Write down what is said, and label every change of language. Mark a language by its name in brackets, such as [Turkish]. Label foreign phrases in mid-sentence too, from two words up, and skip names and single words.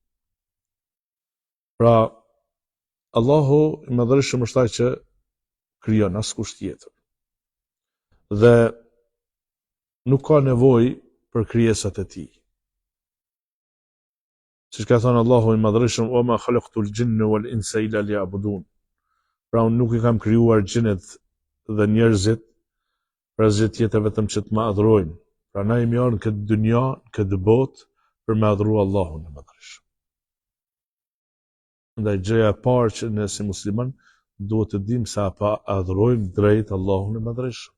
[Albanian] Pra Allahu i Madhërisëm është ai që krijon, askush tjetër. Dhe nuk ka nevojë për krijesat e tij. Siç ka thënë Allahu i Madhërisëm: [Arabic] "وما خلقت الجن والإنس إلا ليعبدون." [Albanian] Pra unë nuk i kam krijuar xhinet dhe njerëzit për asgjë tjetër vetëm që të më adhurojnë. Pra na jemi ardhur në këtë dynja, në këtë botë për me adhuru Allahun e Madhërisëm. Ndaj gjëja e parë që ne si musliman duhet të dimë se apo adhurojmë drejt Allahun e Madhërisëm.